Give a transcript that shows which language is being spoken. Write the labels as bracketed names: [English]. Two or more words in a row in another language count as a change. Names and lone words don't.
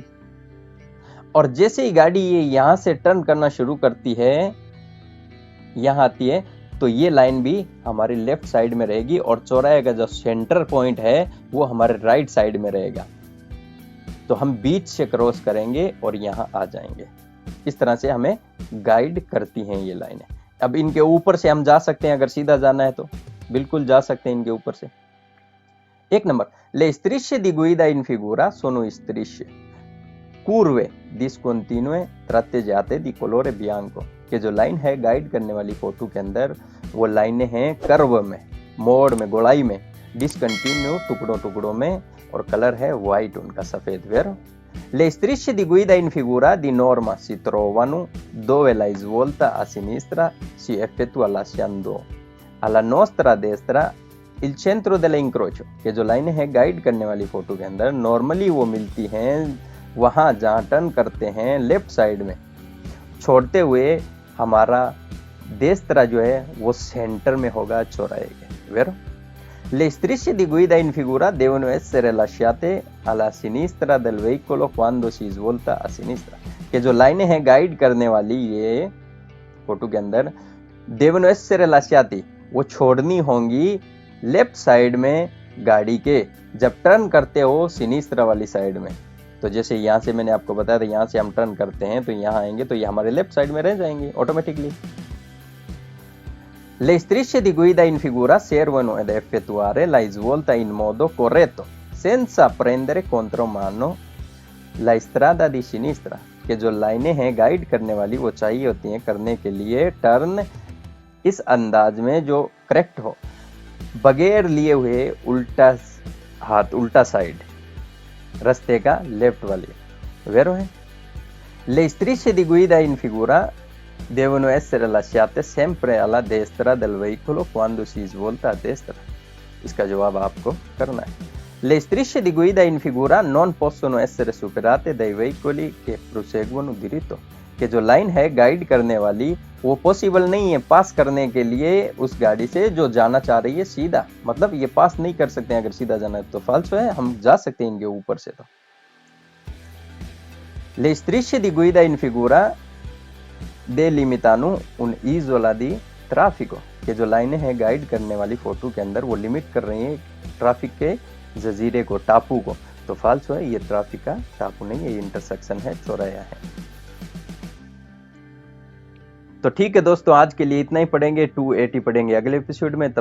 [Hindi] और जैसे ही गाड़ी ये यहाँ से टर्न करना शुरू करती है, यहाँ आती है, तो ये लाइन भी हमारी [English] left side [Hindi] में रहेगी और चौराहे का जो सेंटर पॉइंट है वो हमारे [English] right side [Hindi] में रहेगा। तो हम बीच से क्रॉस करेंगे और यहाँ आ जाएंगे। इस तरह से हमें गाइड करती हैं ये लाइनें। अब इनके ऊपर से हम जा सकते हैं, अगर सीधा जाना है तो बिल्कुल जा सकते हैं इनके ऊपर से। एक नंबर, [Italian] le strisce di guida in figura sono strisce curve discontinue tratteggiate di colore bianco। [Hindi] कि जो लाइन है गाइड करने वाली फोटो के अंदर वो लाइनें हैं कर्व में, मोड़ में, गोलाई में, डिसकंटिन्यू टुकड़ों टुकड़ों में, और कलर है व्हाइट उनका, सफेद। [Italian] वेरो le strisce di guida in figura di norma si trovano dove la svolta a sinistra si effettua lasciando alla nostra destra il centro dell'incrocio। [Hindi] कि जो लाइनें हैं गाइड करने वाली फोटो के अंदर नॉर्मली वो मिलती हैं वहां जहां टर्न करते हैं [English] left side [Hindi] में, छोड़ते हुए हमारा देस्त्रा जो है वो सेंटर में होगा चौराहे के। [Italian] वेरो le strisce di guida in figura devono essere lasciate alla sinistra del veicolo quando si svolta a sinistra। [Hindi] कि जो लाइनें हैं गाइड करने वाली ये फोटो के अंदर [Italian] devono essere lasciati, [Hindi] वो छोड़नी होंगी [English] left side [Hindi] में गाड़ी के जब टर्न करते हो सिनिस्त्रा वाली साइड में। तो जैसे यहाँ से मैंने आपको बताया था, यहाँ से हम टर्न करते हैं तो यहाँ आएंगे तो ये हमारे [English] left side [Hindi] में रह जाएंगे ऑटोमेटिकली। [Italian] Le strisce di guida in figura servono ad effettuare la svolta in modo corretto senza prendere contromano la strada di sinistra। [Hindi] कि जो लाइनें हैं गाइड करने वाली वो चाहिए होती हैं करने के लिए टर्न इस अंदाज में जो करेक्ट हो, बगैर लिए हुए उल्टा हाथ, उल्टा साइड रास्ते का लेफ्ट वाली। [Italian] वेरो है Le strisce di guida in figura devono essere lasciate sempre alla destra del veicolo quando si svolta a destra. [Hindi] इसका जवाब आपको करना है। [Italian] Le strisce di guida in figura non possono essere superate dai veicoli che proseguono diritto, [Hindi] कि जो लाइन है गाइड करने वाली वो पॉसिबल नहीं है पास करने के लिए उस गाड़ी से जो जाना चाह रही है सीधा, मतलब ये पास नहीं कर सकते हैं अगर सीधा जाना है तो फाल्सो है, हम जा सकते हैं इनके ऊपर से। [Italian] तो Le strisce di guida in figura delimitano un'isola di traffico, [Hindi] कि जो लाइनें हैं गाइड करने वाली फोटो के अंदर वो लिमिट कर रही हैं ट्रैफिक के जजीरे को, टापू को। तो फाल्सो है, ये ट्रैफिक का टापू नहीं है, ये इंटरसेक्शन है, चौराया है। तो ठीक है दोस्तों, आज के लिए इतना ही पढ़ेंगे, 280 पढ़ेंगे अगले एपिसोड में।